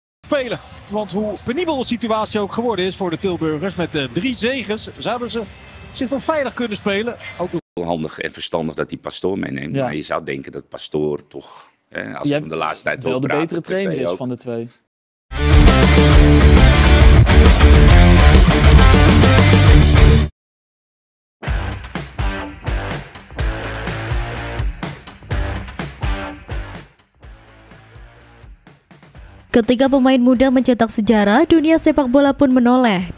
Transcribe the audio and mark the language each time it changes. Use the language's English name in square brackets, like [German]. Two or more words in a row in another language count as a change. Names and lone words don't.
[Dutch] spelen. Want hoe penibel de situatie ook geworden is voor de Tilburgers, met 3 zegens zouden ze zich wel veilig kunnen spelen. Ook handig en verstandig dat die Pastoor meeneemt. Ja. Maar je zou denken dat Pastoor toch, als we hem de laatste tijd wel de praten, betere trainer is ook. van de twee. [Indonesian] Ketika pemain muda mencetak sejarah, dunia sepak bola pun menoleh.